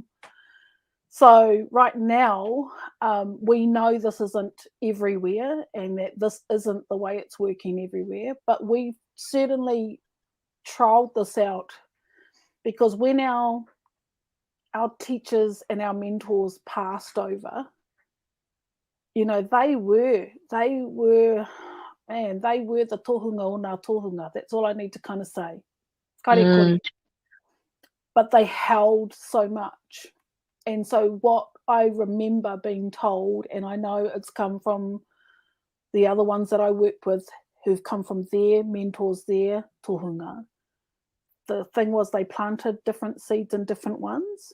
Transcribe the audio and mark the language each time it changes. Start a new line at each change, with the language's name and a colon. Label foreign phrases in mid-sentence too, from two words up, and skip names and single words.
English: So right now, we know this isn't everywhere and that this isn't the way it's working everywhere, but we've certainly trialed this out, because when our teachers and our mentors passed over, they were the
Māori: tohunga o ngā tohunga.
English: That's all I need to kind of say. But they held so much. And so what I remember being told, and I know it's come from the other ones that I work with who've come from their mentors, their tohunga, the thing was they planted different seeds in different ones.